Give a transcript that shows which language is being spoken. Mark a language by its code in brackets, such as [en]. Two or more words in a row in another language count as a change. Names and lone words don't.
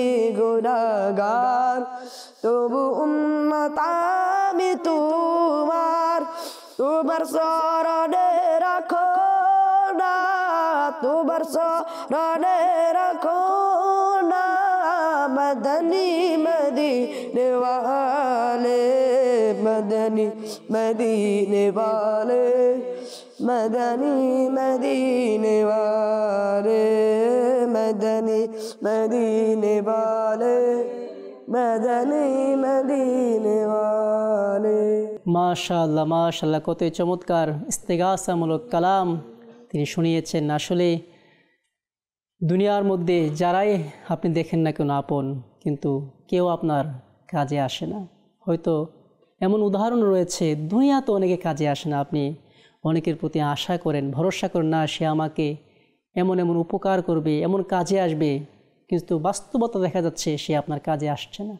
[bn] গুনাহগার তবু উম্মত আমি তোমার তোমার শরণে রাখো না তোমার শরণে রাখো না [ur] مدنی مدینے والے مدنی مدینے والے مدنی مدینے والے مدنی مدینے والے مدنی مدینے والے [bn] মাশাআল্লাহ মাশাআল্লাহ, কতই চমৎকার ইস্তেগাসামূলক কালাম তিনি শুনিয়েছেন। আসলে দুনিয়ার মধ্যে যারাই আপনি দেখেন না কেন আপন, কিন্তু কেউ আপনার কাজে আসে না। হয়তো এমন উদাহরণ রয়েছে, দুনিয়াতে অনেকে কাজে আসে না, আপনি অনেকের প্রতি আশা করেন, ভরসা করেন না সে আমাকে এমন এমন উপকার করবে, এমন কাজে আসবে, কিন্তু বাস্তবতা দেখা যাচ্ছে সে আপনার কাজে আসছে না।